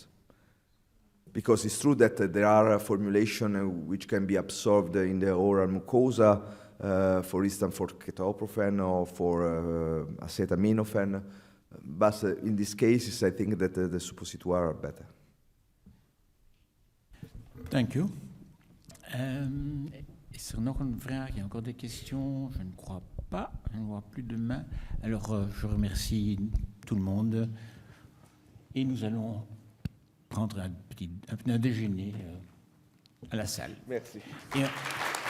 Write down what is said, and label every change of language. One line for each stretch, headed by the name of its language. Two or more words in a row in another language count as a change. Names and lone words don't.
English: Because it's true that there are formulations which can be absorbed in the oral mucosa, for instance for ketoprofen or for acetaminophen, but in these cases I think that the suppositoires are better. Thank you.
Dutch: Is er nog een vraag?
French: Il y a encore des questions? Je ne crois pas. Je ne vois plus de mains. Alors, je remercie tout le monde. Et nous allons prendre un déjeuner à la salle. Merci. Et